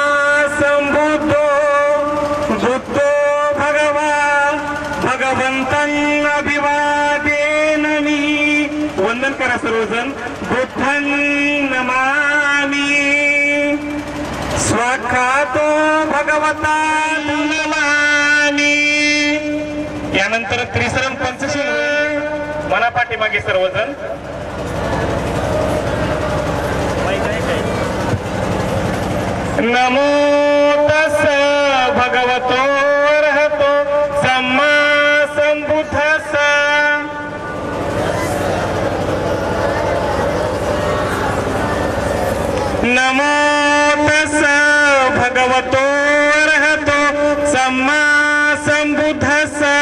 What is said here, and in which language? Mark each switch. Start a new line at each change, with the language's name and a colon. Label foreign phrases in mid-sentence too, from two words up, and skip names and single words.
Pali: संबुद्धो बुद्धो भगवा भगवंतं अभिवादेन मी.
Marathi: वंदन करा सर्वजण.
Pali: बुद्धं नमामि स्वाखातो भगवता नमामि.
Marathi: यानंतर त्रिशरण पंचशील होईल. मना पाठीमागे सर्वजण.
Pali: नमो तस् भगवतो अरहतो सम्मा संबुद्धस्स. नमो तस् भगवतो अरहतो सम्मा संबुद्धस्स.